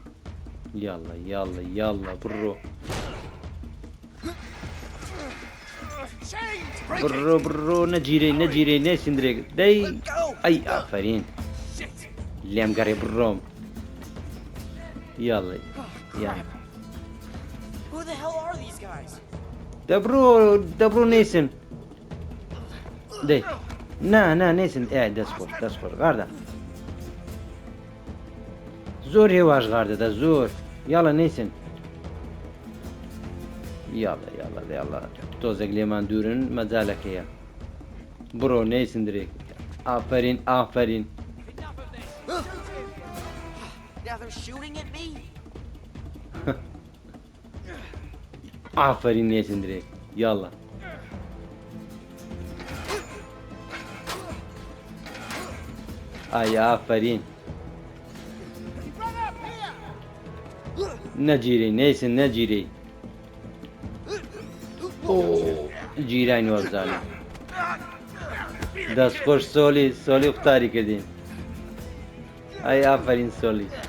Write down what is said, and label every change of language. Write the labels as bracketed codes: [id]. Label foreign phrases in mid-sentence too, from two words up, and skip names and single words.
[ckb] یاڵڵا یاڵڵا یاڵڵا بڕۆ بڕۆ بڕۆ نەگیرەی نەگیرەی نێسین درێک دەی ئەی ئافرین لێم گەڕێ بڕۆم یاڵێ یان [en] Who the hell are these guys? [ckb] دەبڕۆ نێسن دەی نا نێسن ئێ دەست خۆر غاردە زۆر هێواش غاردەدا زۆر یاڵە نێسن یاڵە تۆزێک لێمان دوورن مەجالەکەیە بڕۆ نێسن درێک ئافرین [en] Now they're shooting at me? [ckb] ئافرین نێسن درێک یاڵە ئای ئافرین نەگیرەی نێسن نەگیرەی جیرانی وەبزانە دەستخۆش سۆلی قوتاری کردین ئای ئافرین سۆلی